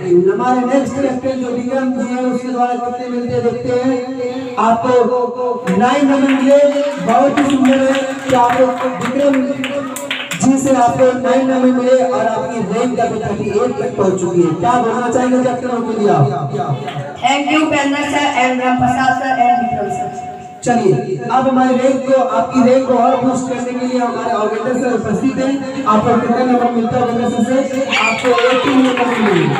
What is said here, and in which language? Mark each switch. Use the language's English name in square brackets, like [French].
[Hindi] हमारे next captain जो विक्रम जी है उसके द्वारा कितने मिलते देखते हैं। आपको 9 नंबर मिले, बहुत ही सुंदर है कि आपको विक्रम जी से आपको 9 नंबर मिले और आपकी रैंक अभी 38 तक पहुंच चुकी है। क्या बोलना चाहेंगे कैप्टनों के लिए आप? [English] Thank you, Pendra sir and Ram Prasad sir and Vikram sir. [Hindi] चलिए अब हमारे रैंक को, आपकी रैंक को और बूस्ट करने के लिए हमारे ऑर्गेनाइजर सर उपस्थित हैं। आपको कितना नंबर मिलता है ऑर्गेनाइजर से? आपको 18 नंबर मिले।